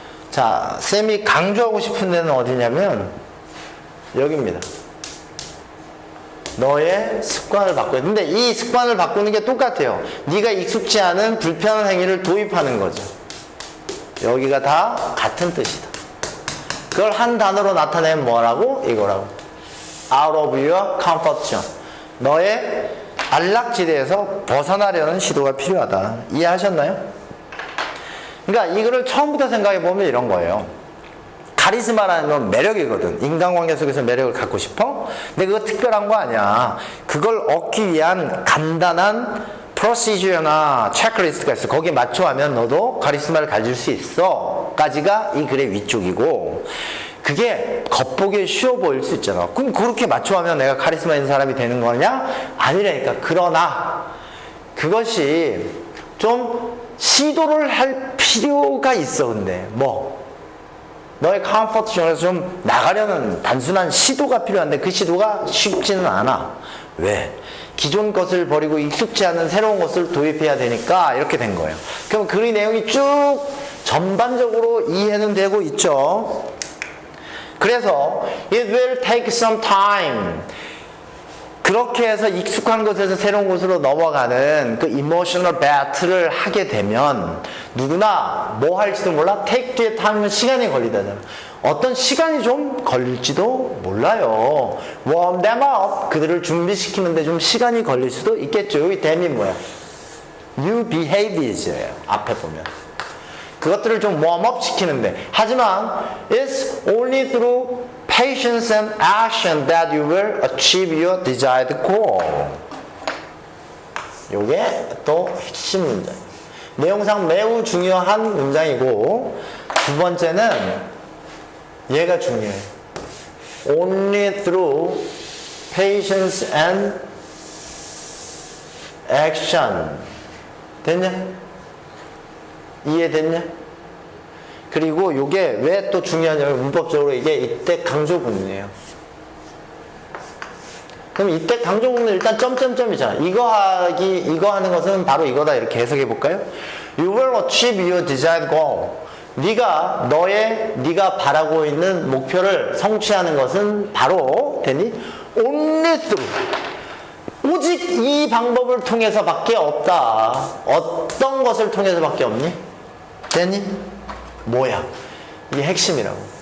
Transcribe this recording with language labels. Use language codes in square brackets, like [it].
[ko] 자, 쌤이 강조하고 싶은 데는 어디냐면 여기입니다. 너의 습관을 바꿔야 돼. 근데 이 습관을 바꾸는 게 똑같아요. 네가 익숙지 않은 불편한 행위를 도입하는 거죠. 여기가 다 같은 뜻이다. 그걸 한 단어로 나타내면 뭐라고? 이거라고. [en] out of your comfort zone. [ko] 너의 안락지대에서 벗어나려는 시도가 필요하다. 이해하셨나요? 그러니까 이거를 처음부터 생각해 보면 이런 거예요. 카리스마라는 건 매력이거든. 인간관계 속에서 매력을 갖고 싶어? 근데 그거 특별한 거 아니야. 그걸 얻기 위한 간단한 프로시저나 체크리스트가 있어. 거기에 맞춰하면 너도 카리스마를 가질 수 있어. 까지가 이 글의 위쪽이고, 그게 겉보기에 쉬워 보일 수 있잖아. 그럼 그렇게 맞춰하면 내가 카리스마 있는 사람이 되는 거냐? 아니라니까. 그러나 그것이 좀 시도를 할 필요가 있어. 근데 너의 컴포트 존에서 좀 나가려는 단순한 시도가 필요한데 그 시도가 쉽지는 않아. 왜? 기존 것을 버리고 익숙지 않은 새로운 것을 도입해야 되니까 이렇게 된 거예요. 그럼 그 내용이 쭉 전반적으로 이해는 되고 있죠. 그래서 [en] it will take some time. [ko] 그렇게 해서 익숙한 곳에서 새로운 곳으로 넘어가는 그 [en] emotional battle [ko] 를 하게 되면 누구나 뭐 할지도 몰라. take 뒤에 타면 시간이 걸리다잖아. 어떤 시간이 좀 걸릴지도 몰라요. [en] warm them up. [ko] 그들을 준비시키는데 좀 시간이 걸릴 수도 있겠죠. 여기 them이 뭐야? [en] new behavior예요. [ko] 앞에 보면. 그것들을 좀 웜업 시키는데, 하지만 [en] it's only through patience and action that you will achieve your desired goal. [ko] 요게 또 핵심 문장. 내용상 매우 중요한 문장이고, 두 번째는 얘가 중요해. [en] Only through patience and action. [ko] 됐냐? 이해됐냐? 그리고 이게 왜 또 중요하냐면 문법적으로 이게 이때 강조 구문이에요. 그럼 이때 강조 구문은 일단 점점점이잖아. 이거 하는 것은 바로 이거다. 이렇게 해석해 볼까요? [en] You will achieve your desired goal. [ko] 네가 바라고 있는 목표를 성취하는 것은 바로 되니 [en] only through. [ko] 오직 이 방법을 통해서밖에 없다. 어떤 것을 통해서밖에 없니? 되니? 뭐야? 이게 핵심이라고.